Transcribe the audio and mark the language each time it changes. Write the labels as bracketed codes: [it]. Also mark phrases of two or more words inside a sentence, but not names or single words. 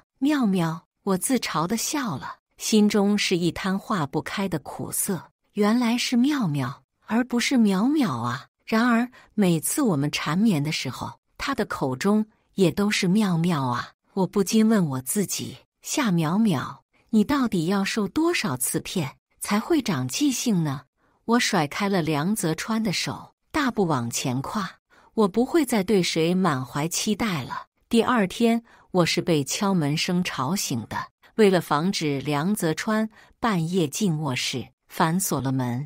[zh] 妙妙，我自嘲地笑了，心中是一灘化不開的苦澀。原來是妙妙，而不是淼淼啊！然而每次我們纏綿的時候，他的口中也都是妙妙啊！我不禁問我自己：夏淼淼，你到底要受多少次騙才會長記性呢？我甩開了梁澤川的手，大步往前跨。我不會再對誰滿懷期待了。第2天，我是被敲門聲吵醒的。為了防止梁澤川半夜進臥室，反鎖了門。